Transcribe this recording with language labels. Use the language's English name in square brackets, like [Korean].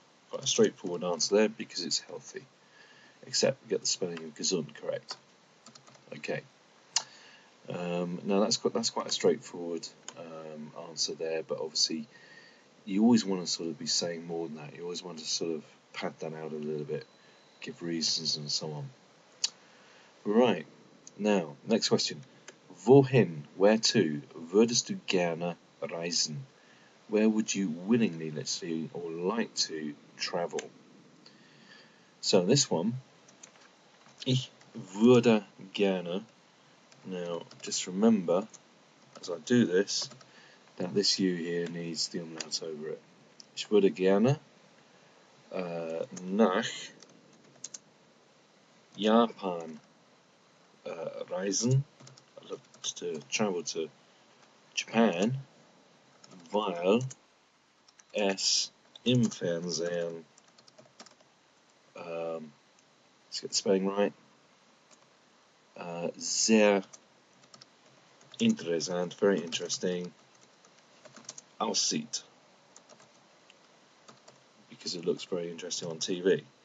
[English] Quite a straightforward answer there because it's healthy. Except we get the spelling of gesund correct. Okay. Now that's quite a straightforward answer there, but obviously you always want to sort of be saying more than that. You always want to sort of pad that out a little bit, give reasons and so on. Right. Now, next question. [German] Wohin, [English] where to, [German] würdest du gerne reisen? [English] Where would you willingly, let's see, or like to travel? So this one, [German] ich würde gerne. [English] Now, just remember, as I do this, that this U here needs the umlaut over it. [German] Ich würde gerne nach Japan reisen. [English] I'd love to travel to Japan, [German] weil es im Fernsehen, [English] let's get the spelling right, [German] sehr interessant, [English] very interesting, [German] aussieht, [English] because it looks very interesting on TV.